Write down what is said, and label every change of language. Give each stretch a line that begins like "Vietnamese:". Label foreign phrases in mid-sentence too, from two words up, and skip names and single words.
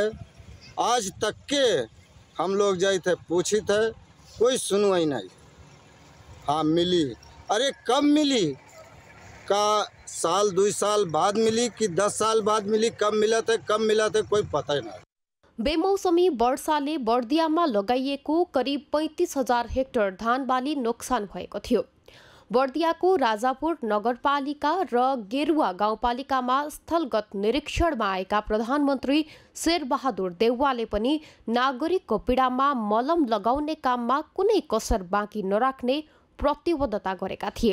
Hindi: आज तक के हम लोग जाए थे पूछी थे, कोई सुनवाई नहीं। हाँ मिली, अरे कब मिली का साल 2 साल बाद मिली कि 10 साल बाद मिली, कब मिला थे कोई पता ही नहीं।
Nepali: बेमौसमी वर्षाले बर्दियामा लगाइएको करिब 35,000 हेक्टर धान बाली नोक्सान भएको थियो। बर्दियाको राजापुर नगरपालिका र गेरुवा गाउँपालिकामा स्थलगत निरीक्षणमा आएका प्रधानमन्त्री शेरबहादुर देउवाले पनि नागरिकको पीडामा मलम लगाउने काममा कुनै कसर बाँकी नराख्ने प्रतिबद्धता गरेका थिए।